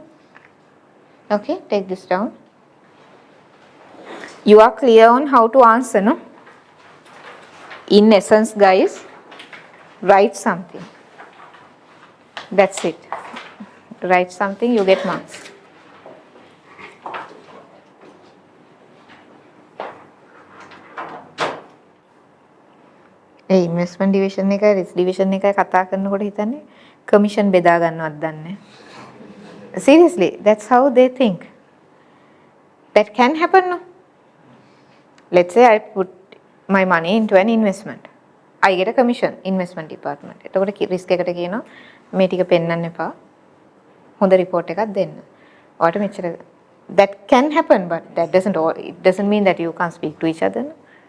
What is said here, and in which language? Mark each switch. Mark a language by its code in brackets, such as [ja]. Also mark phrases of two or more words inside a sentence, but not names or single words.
[en] Okay, take this down. You are clear on how to answer, no? In essence, guys, Write something. That's it. Write something, you get marks. [si] ඒ [en] investment division [si] එකයි [en] risk division [si] එකයි කතා කරනකොට හිතන්නේ කමිෂන් බෙදා ගන්නවත් දන්නේ නැහැ. [en] Seriously, that's how they think. That can happen, no? Let's say I put my money into an investment. I get a commission, investment department. [si] එතකොට රිස්ක් එකට කියනවා මේ ටික පෙන්වන්න එපා. හොඳ report එකක් දෙන්න. ඔයාලට මෙච්චර [en] that can happen, but that doesn't mean that you can't speak to each other. No?